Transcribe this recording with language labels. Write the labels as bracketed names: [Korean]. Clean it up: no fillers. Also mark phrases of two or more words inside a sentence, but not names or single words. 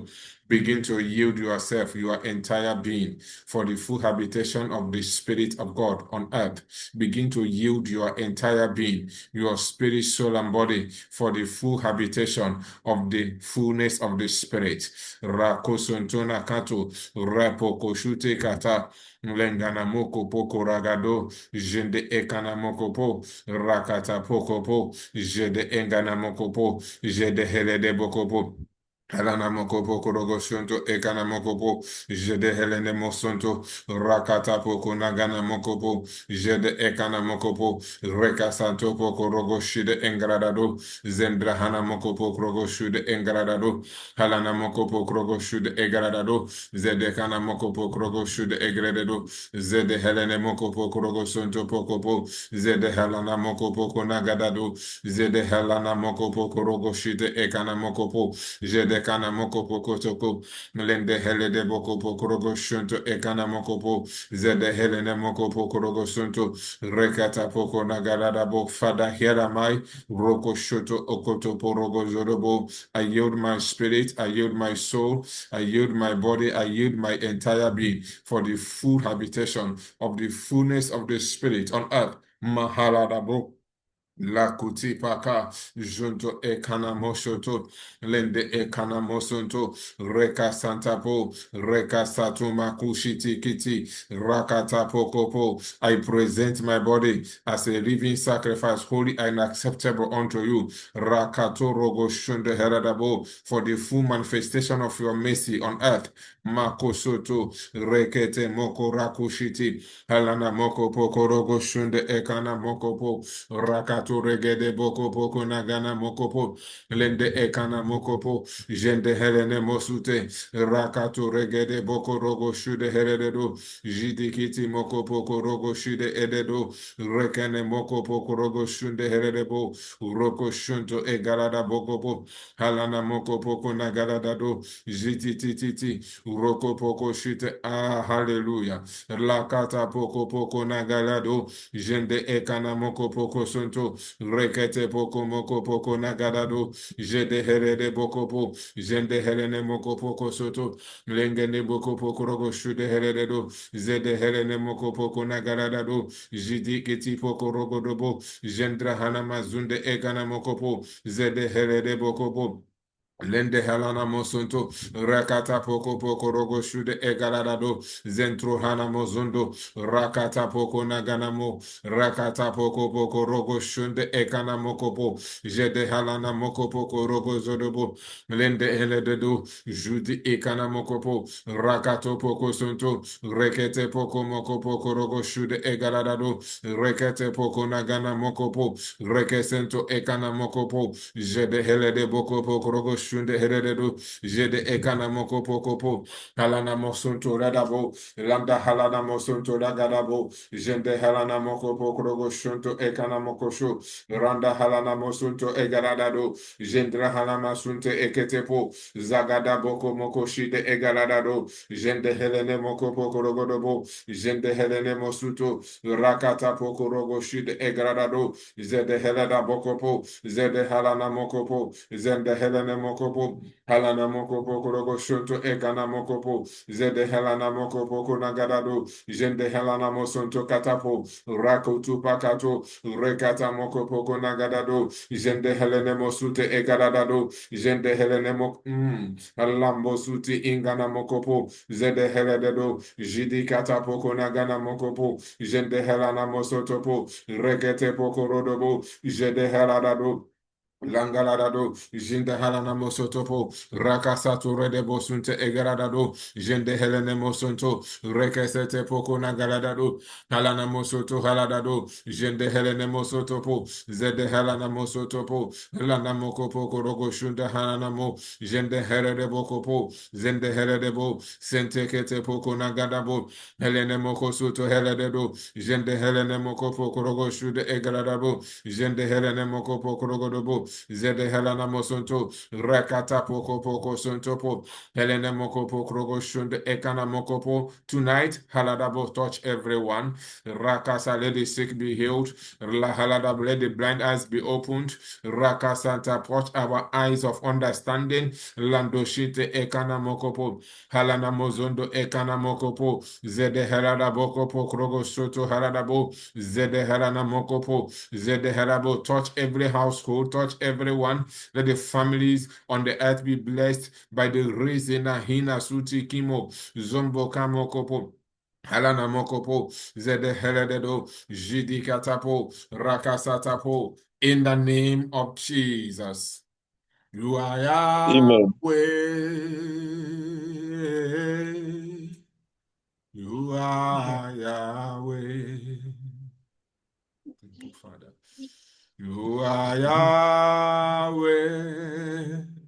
[English] Begin to yield yourself, your entire being, for the full habitation of the Spirit of God on earth. Begin to yield your entire being, your spirit, soul, and body, for the full habitation of the fullness of the Spirit. Rakosontona kato, rapokoshute kata, lengana moko poko ragado, jende ekana moko po, rakata poko po, jede engana moko po, jede helede boko po. Helana mokopo korogo shunto ekana mokopo jede helene mosonto rakata poko nagana mokopo jede ekana mokopo reka santo poko rogo shide engradado zendra hana mokopo krogo shude engradado halana mokopo krogo shude engradado zede kana mokopo krogo shude egredado zede helene mokopo krogo sonto pokopo zede helana mokopo konagadado zede helana mokopo krogo shide ekana mokopo Jede kana moko poko toko. Lende hele de boko poko rogo shunto ekana moko po. Zede hele ne moko poko rogo shunto. Rekata poko nagarada bo. Father, here am I. Roko shoto okoto porogo zorobo. I yield my spirit. I yield my soul. I yield my body. I yield my entire being for the full habitation of the fullness of the spirit on earth. Mahaladabo. La kuti paka junto e kana moshoto lende e kana mosonto reka santapo reka satuma kushiti kiti rakata pokopo. I present my body as a living sacrifice, holy and acceptable unto you. Rakato rogo shunde heradabo for the full manifestation of your mercy on earth. Makosoto rekete moko rakushiti halana moko poko rogo shunde e kana moko po. Rakato regede boko boko nagana mokopo lende ekana mokopo jende helene mosute rakato regede boko rogo shude heredo jidikiti mokopo rogo shude ededo rekene mokopo rogo shunde herebo roko shunto egalada bokopo halana mokopo nagalada do jitititi roko poko shite hallelujah lakata poko nagalado jende ekana moko poko sonto rekete poko moko poko nagadado jede herede boko po jende herene moko poko soto lengene boko poko rogo shude herede do zede herene moko poko nagadado jidi kiti poko rogo dobo jendra hana mazunde ekana moko po zede herede boko po Lende halana mosonto rakata poko poko rogo shude egaladado zentro hana mozondo rakata poko naganamo rakata poko poko rogo shunde ekana mokopo jede halana moko poko rogo zodobo lende helededo judi ekana mokopo rakato poko sonto rekete poko moko poko rogo shude egaladado rekete poko nagana mokopo rekesento ekana mokopo jede helede boko poko rogo shunde heredo jede ekana moko poko po halana mosonto radabo lambda halana mosonto ragadabo jende halana moko poko rogo shunto ekana moko sho randa halana mosonto egaradado jendra halana sunte eketepo zagada boko moko shide egaradado jende helene moko poko rogo dobo jende helene mosuto rakata poko rogo shide egaradado zede helena mokopo zede halana mokopo zende helene mokopo halana mokopo korogo shonto ekana mokopo zede helana mokopo konagadado jende helana mosonto katapo rakotu pakato rekata mokopo konagadado jende helene mosute egadadado jende helene mok lambo suti ingana mokopo zede helededo jidi katapo konagana mokopo jende helana mosotopo rekete poko rodobo jede heladado Langaladado, Jinde Halana Mosotopo, Rakasato Redebo Sunte Egaradado, Jende Helene Mosonto, Rekesete Poco Nagaladado, Halana Mosoto Haladado, Jende Helene Mosotopo, Zede Halana Mosotopo, Lana Moko Poco Rogo Shunda Hanamo, Jende Herede Bocopo, Zende Heredebo, Sente Kete Poco Nagadabo, Helene Moko Soto Helededo, Jende Helene Moko Poco Rogo Shude Egaradabo, Jende Helene Moko Poco Rogodobo, Zede Helena Mosonto, Rakata Poko Poko Sontopo, Helena Mokopo Krogo Shund Ekana Mokopo. Tonight, Haladabo touch everyone. Rakasa, let the sick be healed. Haladab, let the blind eyes be opened. Rakasanta, touch our eyes of understanding. Lando Shite Ekana Mokopo, Halana Mozondo Ekana Mokopo, Zede Helada Bokopo Krogo Soto Haladabo, Zede Helana Mokopo, Zede Helabo, touch every household, touch everyone. Let the families on the earth be blessed by the reason Hina Suti Kimo, Zombo Kamokopo. Halana Mokopo, Zede Helededo, Jidi Katapo, Rakasatapo, in the name of Jesus. You are Amen. Yahweh. You are Yahweh. Thank you, Father. You are Yahweh.